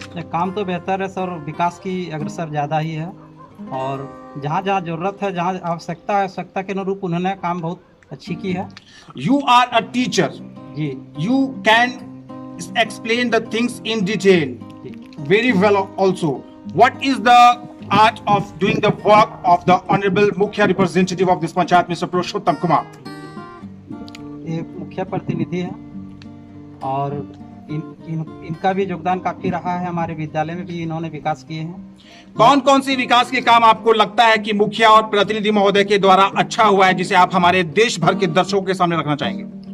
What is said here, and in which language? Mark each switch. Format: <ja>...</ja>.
<hi>काम तो बेहतर है सर, विकास की अग्रसर ज्यादा ही है और जहाँ जहाँ जरूरत है, जहाँ आवश्यकता है, आवश्यकता के अनुरूप उन्होंने काम बहुत अच्छी की है।</hi> <en>you are a teacher</en> <hi>ji,</hi> <en>You can explain the things in detail very well also. What is the art of doing the work of the honorable mukhiya representative of this panchayat Mr. Purushottam Kumar?</en> <hi>ये मुखिया प्रतिनिधि है और इनका भी योगदान काफी रहा है। हमारे विद्यालय में भी इन्होंने विकास किए हैं। कौन कौन से विकास के काम आपको लगता है कि मुखिया और प्रतिनिधि महोदय के द्वारा अच्छा हुआ है, जिसे आप हमारे देश भर के दर्शकों के सामने रखना चाहेंगे?</hi>